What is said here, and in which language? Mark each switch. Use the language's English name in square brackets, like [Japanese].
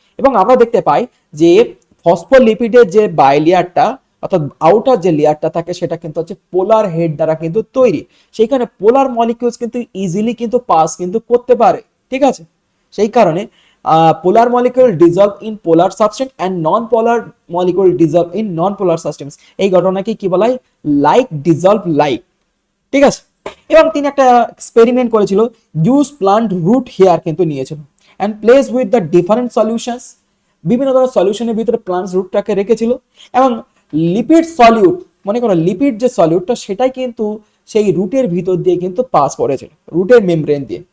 [Bangla] এবং আমরা দেখতে পাই যে ফসফোলিপিডের যে বাইলেয়ারটা অর্থাৎ আউটার যে লেয়ারটা থাকে সেটা কিন্তু হচ্ছে পোলার হেড দ্বারা কিন্তু তৈরি, সেইখানে পোলার মলিকিউলস কিন্তু ইজিলি কিন্তু পাস কিন্তু করতে পারে, ঠিক আছে। সেই কারণে [English] polar molecule dissolve in polar substance and non-polar molecule dissolve in non-polar substance, [Bangla] এই ঘটনাকে কি বলা হয়, লাইক ডিজলভ লাইক, ঠিক আছে। এবং তিনি একটা এক্সপেরিমেন্ট করেছিল, [English] use plant root hair [Bangla] কিন্তু নিয়েছিল [English] and place with the different solutions, [Bangla] বিভিন্ন ধরনের সলিউশনের ভিতরে প্লান্টস রুটটাকে রেখেছিল এবং লিপিড সলিউট, মনে করো লিপিড যে সলিউটটা সেটাই কিন্তু সেই রুটের ভিতর দিয়ে কিন্তু পাস করেছিল, রুটের মেমব্রেন দিয়ে।